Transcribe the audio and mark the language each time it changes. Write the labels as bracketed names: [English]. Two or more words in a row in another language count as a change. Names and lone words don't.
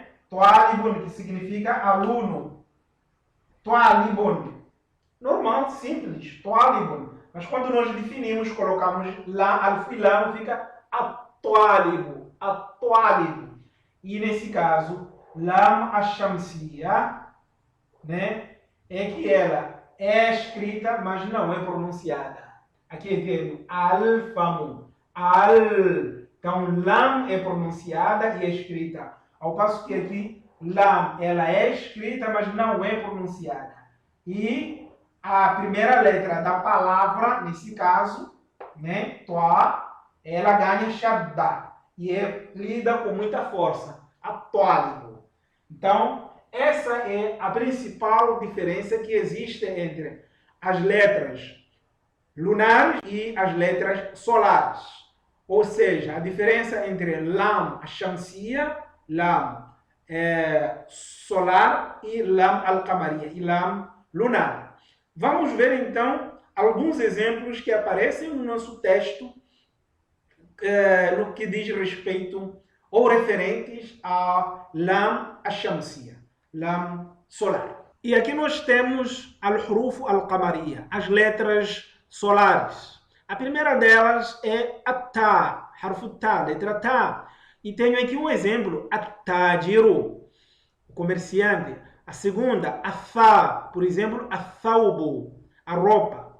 [Portuguese] Toalibun, que significa aluno. Toalibun. Normal, simples, toalibun. Mas quando nós definimos, colocamos lá, alif e lam, fica atualibu. E nesse caso, [Arabic] لام الشمسية, [Portuguese] né, é que ela é escrita, mas não é pronunciada. Aqui é termo alfamu. Então, lam é pronunciada e é escrita. Ao passo que aqui, lam, ela é escrita, mas não é pronunciada. E a primeira letra da palavra, nesse caso, né, toa, ela ganha shadda. E é lida com muita força. Atualibu. Então, essa é a principal diferença que existe entre as letras lunares e as letras solares. Ou seja, a diferença entre [Arabic] لام الشمسية, [Portuguese] lam solar, e [Arabic] لام القمرية, [Portuguese] e lam lunar. Vamos ver então alguns exemplos que aparecem no nosso texto no que diz respeito ou referentes a [Arabic] لام الشمسية, [Portuguese] Lam solar. E aqui nós temos [Arabic] الحروف القمرية, [Portuguese] as letras solares. A primeira delas é a Ta, [Arabic] حرف تاء, [Portuguese] letra Ta. E tenho aqui um exemplo, at-tajiru, o comerciante. A segunda, a Tha, por exemplo, a Thawbu, a roupa.